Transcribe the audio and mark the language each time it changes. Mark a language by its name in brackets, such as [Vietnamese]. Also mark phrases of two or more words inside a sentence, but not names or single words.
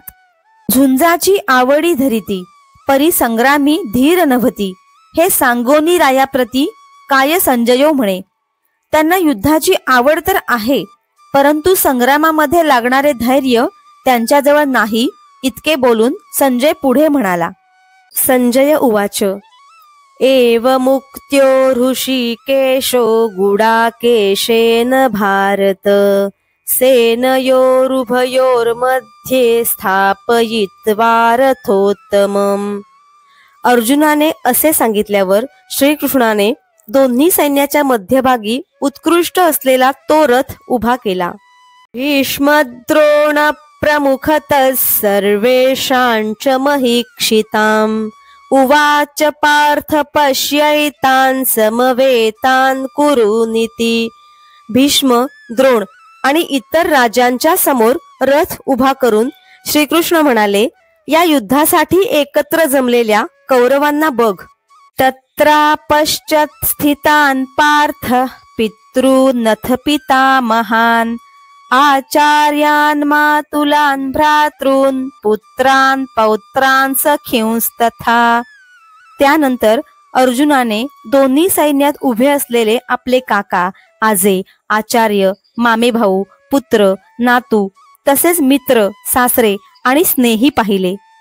[Marathi] झुंजाची आवडी धरिती, परी संग्रामी धीर नभती, हे सांगोनी रायाप्रती काय संजयो म्हणे. त्यांना युद्धाची आवड तर आहे, परंतु संग्रामामध्ये लागणारे धैर्य त्यांच्याजवळ नाही, इतके बोलून संजय पुढे म्हणाला. [Sanskrit] संजय उवाच. एव मुक्त्यो ऋषिकेशो गुडाकेशेन भारत, सेनयोरुभयोर्मध्ये स्थापयित्वा रथोत्तमम्. [Marathi] अर्जुनाने असे सांगितल्यावर श्रीकृष्णाने दोन्ही सैन्याच्या मध्यभागी उत्कृष्ट असलेला तो रथ उभा केला. [Sanskrit] भीष्मद्रोण प्रमुखतः सर्वेषांच महीक्षिताम्, उवाच पार्थ पश्यैतान् समवेतान् कुरुनिति. [Marathi] भीष्म, द्रोण आणि इतर राजांच्या समोर रथ उभा करून श्रीकृष्ण म्हणाले, या युद्धासाठी एकत्र जमलेल्या कौरवांना बघ. [Sanskrit] तत्रापश्चात् स्थितान् पार्थ पितॄनथ पितामहान्, आचार्यान् मातुलान् भ्रातॄन् पुत्रान् पौत्रान् सखींस्तथा. [Marathi] त्यानंतर अर्जुनाने दोन्ही सैन्यात उभे असलेले आपले काका, आजे, आचार्य, मामे भाऊ, पुत्र, नातू तसेच मित्र, सासरे आणि स्नेही पाहिले.